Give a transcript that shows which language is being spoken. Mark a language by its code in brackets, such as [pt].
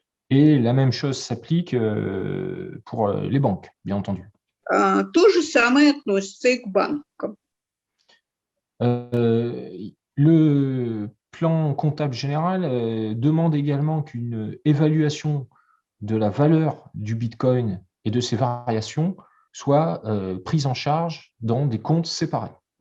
[fr] Et la même chose s'applique pour les banques, bien entendu. [ru] То же самое относится и к банкам. [fr] Le plan comptable général demande également qu'une évaluation de la valeur du Bitcoin et de ses variations soit prise en charge dans des comptes séparés.